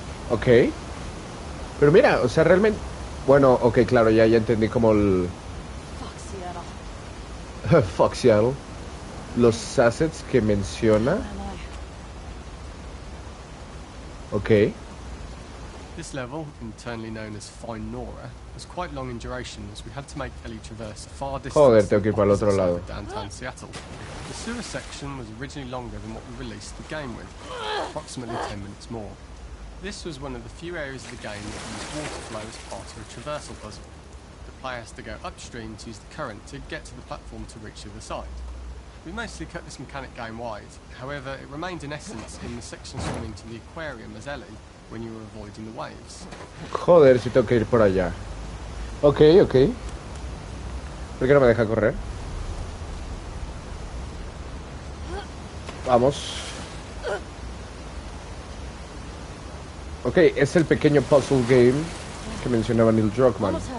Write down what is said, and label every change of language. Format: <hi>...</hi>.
<es>Ok. Pero mira, o sea, realmente... Bueno, ok, claro, ya entendí como el...</es> <en>Fuck Seattle.</en> <es>Los assets que menciona. Ok.</es> <en>This level, internally known as Find Nora, was quite long in duration as we had to make Ellie traverse a far distance</en> <es>Joder, tengo que ir para el otro</es> <en>opposite side</en> <es>lado.</es> <en>of downtown Seattle. The sewer section was originally longer than what we released the game with, approximately 10 minutes more. This was one of the few areas of the game that used water flow as part of a traversal puzzle. The player has to go upstream to use the current to get to the platform to reach the other side. We mostly cut this mechanic game-wide, however it remained in essence in the section swimming to the aquarium as Ellie when you were avoiding the waves.</en> <es>Joder, si tengo que ir por allá. Ok, ok. ¿Por qué no me deja correr? Vamos. Ok, es el pequeño puzzle game que mencionaba Neil Druckmann.</es>